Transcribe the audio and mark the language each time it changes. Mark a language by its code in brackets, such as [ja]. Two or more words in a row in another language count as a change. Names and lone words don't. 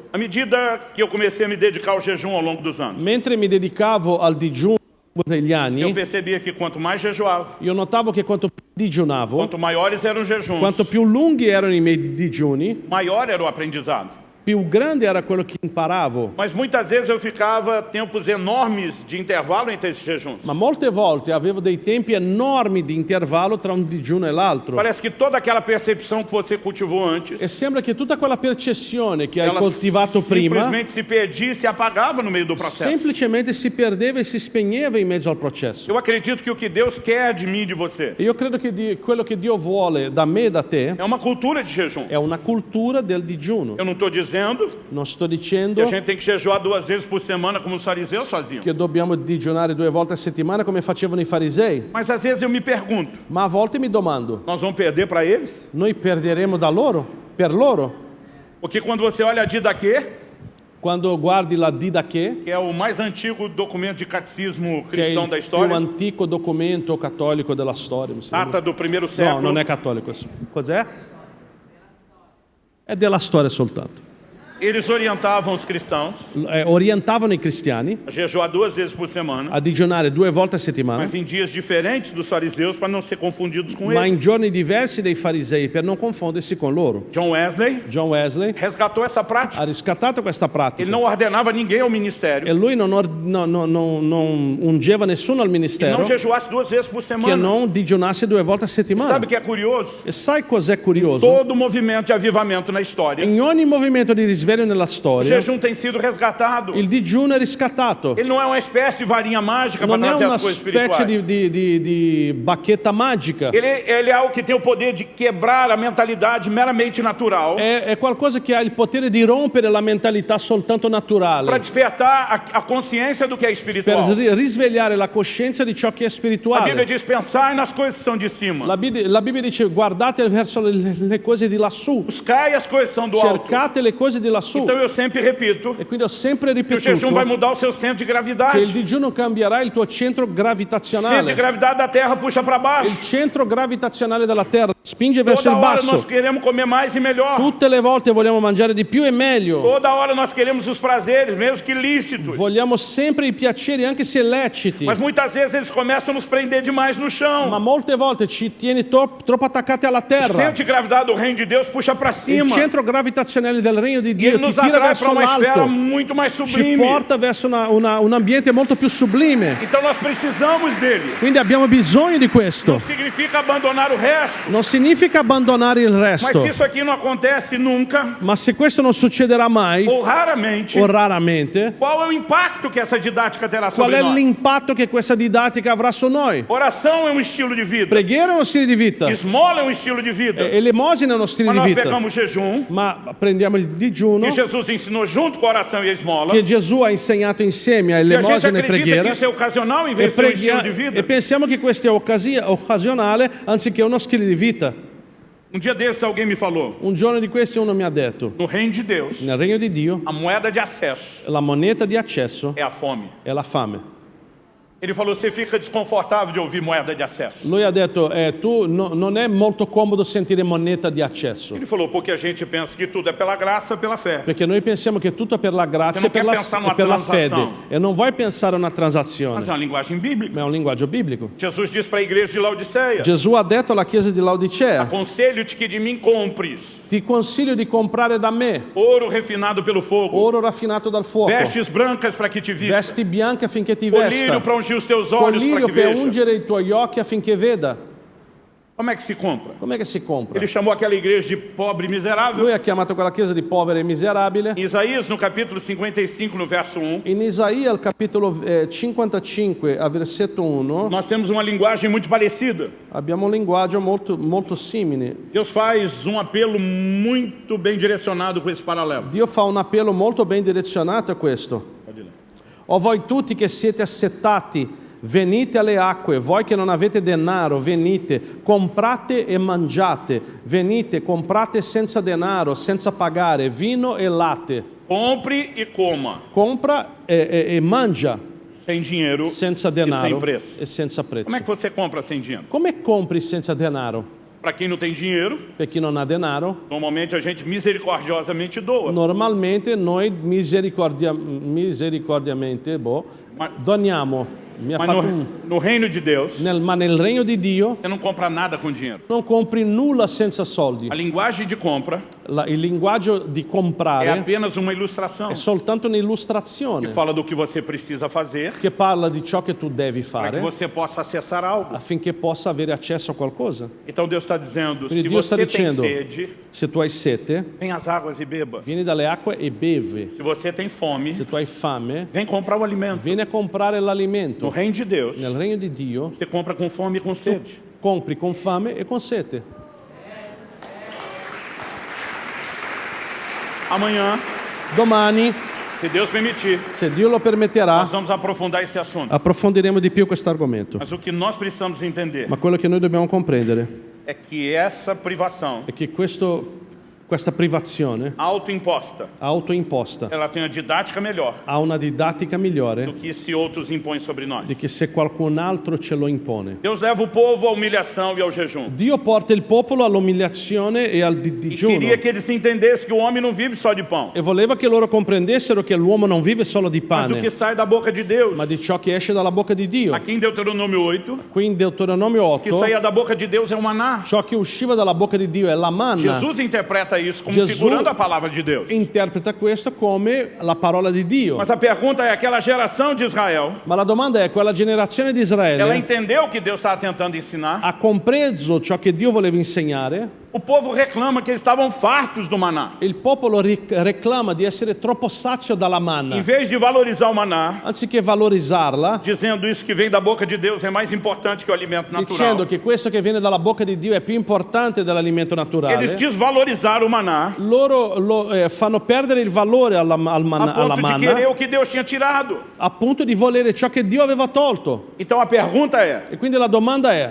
[pt] À medida que eu comecei a me dedicar ao jejum ao longo dos anos, [it] Mentre mi dedicavo al digiuno negli [pt] eu [it] anni, [pt] percebia que quanto mais jejuava, [it] io notavo che quanto più digiunavo, [pt] quanto maiores eram os jejuns, [it] quanto più lunghi erano i miei digiuni, [pt] maior era o aprendizado. [it] più grande era quello che imparavo. [pt] Mas muitas vezes eu ficava tempos enormes de intervalo entre esses jejuns. [it] Ma molte volte avevo dei tempi enormi di intervallo tra un digiuno e l'altro. [pt] Parece que toda aquela percepção que você cultivou antes, [it] E sembra che tutta quella percezione che hai [pt] ela [it] coltivato prima [pt] simplesmente se perdia e se apagava no meio do processo. [it] semplicemente si perdeva e si spegneva in mezzo al processo. [pt] Eu acredito que o que Deus quer de mim e de você [it] E io credo che quello che Dio vuole da me e da te [pt] é uma cultura de jejum. [it] è una cultura del digiuno. [pt] Eu não estou dizendo [it] Non sto [pt] que [it] dicendo [pt] a gente tem que jejuar 2 vezes por semana como os fariseus faziam. [it] che dobbiamo digiunare 2 volte a settimana come facevano i farisei, [pt] Mas às vezes eu me pergunto, [it] ma a volte mi domando, [pt] nós vamos perder para eles? [it] noi perderemo da loro? Per loro? [pt] Porque quando você olha a Didaquê, [it] Quando guardi la Didache, [pt] que é o mais antigo documento de catecismo [it] che è [pt] cristão [it] il [pt] da [it] più [pt] história, [it] antico documento cattolico della storia, mi sembra. [pt] data do primeiro [it] No, [pt] século, [it] non è cattolico. Cos'è? È della storia soltanto. [pt] eles orientavam os cristãos [it] Orientavano i cristiani [pt] a jejuar 2 vezes por semana, [it] a digiunare 2 volte a settimana, [pt] mas em dias diferentes dos fariseus para não ser confundidos com [it] ma [pt] eles. [it] in giorni diversi dei farisei per non confondersi con loro. [pt] John Wesley [it] John Wesley [pt] resgatou essa prática. [it] ha riscattato questa [pt] Ele [it] pratica [pt] não ordenava ninguém ao ministério [it] e lui non ungeva nessuno al [pt] que [it] ministero [pt] não jejuasse 2 vezes por [it] che [pt] semana. [it] non digiunasse 2 volte a settimana. [pt] Sabe o que é curioso? [it] E sai cos'è curioso? [pt] Todo movimento de avivamento na história, [it] In ogni movimento di risveglio nella [pt] o [it] storia, [pt] jejum tem sido resgatado. [it] il digiuno è riscattato. [pt] Ele não é uma espécie de varinha mágica para [it] Non è [pt] trazer [it] una [pt] as coisas [it] specie [pt] espirituais. [it] di bacchetta magica. [pt] Ele é algo que tem o poder de quebrar a mentalidade meramente natural [it] È qualcosa che ha il potere di rompere la mentalità soltanto [pt] para [it] naturale, [pt] despertar a consciência do que é [it] per [pt] espiritual. [it] risvegliare la coscienza di ciò che è [pt] A Bíblia [it] spirituale. [pt] diz pensar nas coisas que são de cima. [it] La Bibbia dice guardate verso le cose di lassù, [pt] Buscai as coisas que são do alto. [it] cercate le cose di lassù. [pt] Então eu sempre repito [it] E quindi ho sempre [pt] que o jejum vai [it] ripetuto [pt] mudar o seu centro de [it] che il [pt] gravidade. [it] digiuno cambierà il tuo centro [pt] O centro de [it] gravitazionale. [pt] gravidade da Terra puxa para baixo. [it] Il centro gravitazionale della Terra spinge verso [pt] Toda [it] il [pt] hora nós [it] basso. [pt] queremos comer mais e melhor. [it] Tutte le volte vogliamo mangiare di più e meglio. [pt] Toda hora nós queremos os prazeres, mesmo que lícitos. [it] Vogliamo sempre i piaceri, anche se leciti. [pt] Mas muitas vezes eles começam a nos prender demais no [it] Ma [pt] chão. [it] molte volte ci tieni troppo attaccati alla [pt] O centro [it] terra. [pt] de gravidade do reino de Deus puxa para [it] Il [pt] cima. [it] centro gravitazionale del regno di [pt] E [it] Dio [pt] ele [it] ti [pt] nos [it] tira [pt] atrai para [it] verso [pt] uma esfera [it] l'alto, [pt] muito mais [it] ci [pt] sublime. [it] porta verso un ambiente molto più sublime. [pt] Então nós precisamos dele. [it] Quindi abbiamo bisogno di questo. [pt] Não significa abandonar o resto. [it] Non significa abbandonare il [pt] Mas [it] resto, [pt] se isso aqui não acontece nunca, [it] ma se questo non succederà mai [pt] ou raramente, [it] o raramente, [pt] qual é o impacto que essa didática terá [it] qual [pt] sobre [it] è [pt] nós? [it] l'impatto che questa didattica avrà su noi? [pt] Oração é um estilo de vida. [it] Preghiera è uno stile di vita [pt] Esmola é um estilo de vida. [it] e l'emosina è uno stile [pt] Mas [it] di [pt] nós [it] vita, [pt] pegamos jejum, [it] ma prendiamo il digiuno [pt] que Jesus ensinou junto com a oração e a esmola, [it] che Gesù ha insegnato insieme [pt] e a gente [it] all'emosina e [pt] acredita que [it] preghiera [pt] isso é ocasional em [it] e, [pt] vez de ser um estilo de vida. [it] e pensiamo che questo è occasionale anziché uno stile di vita. [pt] Um dia desses alguém me falou, [it] Un giorno di questi uno mi ha detto, [pt] no reino de Deus, [it] nel regno di Dio [pt] a moeda de acesso [it] la moneta di accesso [pt] é a fome. [it] è la fame. [pt] Ele falou, você fica desconfortável de ouvir moeda de acesso. [it] Lui ha detto, non è molto comodo sentire moneta di accesso, [pt] Ele falou, porque a gente pensa que tudo é pela graça, pela fé. [it] perché noi pensiamo che tutto è per la grazia [pt] Você [it] e [pt] não quer pensar numa [it] per la [pt] transação. [it] fede e non vuoi pensare a una transazione, [pt] Mas é uma linguagem bíblica. [it] ma è un linguaggio biblico. [pt] Jesus disse para a igreja de Laodiceia, [it] Gesù ha detto alla chiesa di Laodicea, [pt] aconselho-te que de mim compres [it] ti consiglio di comprare da me [pt] ouro refinado pelo fogo, [it] oro raffinato dal fuoco, [pt] vestes brancas para que te vista, [it] vesti bianche affinché ti [pt] colírio [it] vesta, [pt] para ungir os teus olhos para [it] colirio [pt] que [it] per [pt] veja. [it] ungere i tuoi occhi affinché veda. [pt] Como é que se compra? [it] Com'è che si compra? [pt] Ele chamou aquela igreja de pobre e miserável. [it] Lui ha chiamato quella chiesa di povera e miserabile. [pt] Em Isaías, no capítulo 55, no verso 1, [it] In Isaia, al capitolo 55, a versetto 1, [pt] nós temos uma linguagem muito parecida. [it] abbiamo un linguaggio molto simile. [pt] Deus faz um apelo muito bem direcionado com esse paralelo. [it] Dio fa un appello molto ben direzionato a questo. [pt] Pode ler. [it] O voi tutti che siete assetati, venite alle acque, voi che non avete denaro, venite, comprate e mangiate, venite, comprate senza denaro, senza pagare, vino e latte. [pt] Compre e coma, [it] Compra e mangia [pt] sem dinheiro [it] senza [pt] e sem [it] denaro [pt] preço. [it] e senza prezzo. [pt] Como é que você compra sem dinheiro? [it] Come compri senza denaro? [pt] Para quem não tem dinheiro, [it] Per chi non ha denaro, [pt] normalmente a gente misericordiosamente doa. [it] normalmente noi misericordiamente [pt] Ma- [it] doniamo. mi ha [pt] Mas [it] fatto [pt] no reino de Deus, [it] ma nel regno di Dio [pt] você não compra nada com dinheiro. [it] non compri nulla senza soldi. [pt] A linguagem de compra [it] Il linguaggio di [pt] é [it] comprare [pt] apenas uma ilustração [it] è soltanto un'illustrazione [pt] que fala do que você precisa fazer [it] che parla di ciò che tu devi [pt] para que [it] fare [pt] você possa acessar algo. [it] affinché possa avere accesso a qualcosa. [pt] Então Deus está dizendo, [it] Quindi [pt] se [it] Dio sta [pt] você tem [it] dicendo, [pt] sede, [it] se tu hai sete, [pt] vem às águas e beba. [it] vieni dalle acque e beve. [pt] Se você tem fome, [it] Se tu hai fame, [pt] vem comprar o alimento. [it] vieni a comprare [pt] No [it] l'alimento. [pt] reino de Deus, [it] Nel regno di Dio [pt] você compra com fome e com sede. [it] compri con fame e con sete. [pt] Amanhã, [it] Domani, [pt] se Deus permitir, [it] se Dio lo permetterà, [pt] nós vamos aprofundar esse assunto. [it] approfondiremo di più questo argomento. [pt] Mas o que nós precisamos entender [it] Ma quello che noi dobbiamo comprendere [pt] é que essa privação [it] è che questa privazione [pt] autoimposta, [it] autoimposta [pt] ela tem uma didática melhor [it] ha una didattica [pt] do [it] migliore [pt] que se outros impõem sobre nós. [it] di che se qualcun altro ce lo impone. [pt] Deus leva o povo à humilhação e ao jejum. [it] Dio porta il popolo all'umiliazione e al [pt] E [it] digiuno [pt] queria que eles entendessem que o homem não vive só de pão, [it] e voleva che loro comprendessero che l'uomo non vive solo di [pt] mas do que [it] pane, [pt] sai da boca de Deus. [it] ma di ciò che esce dalla bocca di Dio. [pt] Aqui em Deuteronômio 8, [it] Qui in Deuteronomio [pt] o que [it] 8, [pt] saía da boca de Deus é o maná. [it] ciò che usciva dalla bocca di Dio è la manna. [pt] Jesus interpreta isso como [it] Jesus [pt] figurando a palavra de Deus. [it] Interpreta questo come la parola di Dio. [pt] Mas a pergunta é, aquela geração de Israel, [it] Ma la domanda è, quella generazione di [pt] ela [it] Israele [pt] entendeu o que Deus estava tentando ensinar? [it] ha compreso ciò che Dio voleva insegnare? [pt] O povo reclama que eles estavam fartos do maná. [it] Il popolo reclama di essere troppo sazio dalla [pt] Em [it] manna. [pt] vez de valorizar o maná, [it] Anziché valorizzarla, [pt] dizendo isso que vem da boca de Deus é mais importante que o alimento [it] dicendo [pt] natural. [it] che questo che viene dalla bocca di Dio è più importante dell'alimento [pt] Eles [it] naturale, [pt] desvalorizaram o maná [it] loro fanno perdere il valore alla [pt] a [it] alla [pt] ponto de querer [it] manna, [pt] o que Deus tinha tirado. [it] a punto di volere ciò che Dio aveva tolto. [pt] Então a pergunta é, [it] E quindi la domanda è,